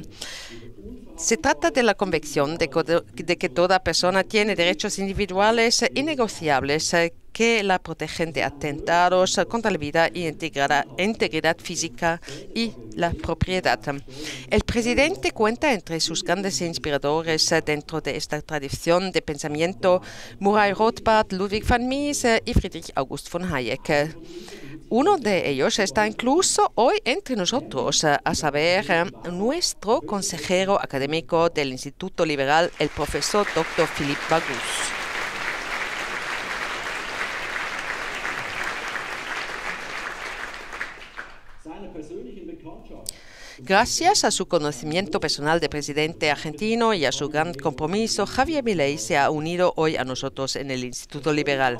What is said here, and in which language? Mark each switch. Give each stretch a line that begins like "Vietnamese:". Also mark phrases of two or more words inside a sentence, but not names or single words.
Spanish: Se trata de la convicción de que toda persona tiene derechos individuales innegociables que la protegen de atentados contra la vida y integridad física y la propiedad. El presidente cuenta entre sus grandes inspiradores dentro de esta tradición de pensamiento Murray Rothbard, Ludwig von Mises y Friedrich August von Hayek. Uno de ellos está incluso hoy entre nosotros, a saber, nuestro consejero académico del Instituto Liberal, el profesor Dr. Philippe Bagus. Gracias a su conocimiento personal de presidente argentino y a su gran compromiso, Javier Milei se ha unido hoy a nosotros en el Instituto Liberal.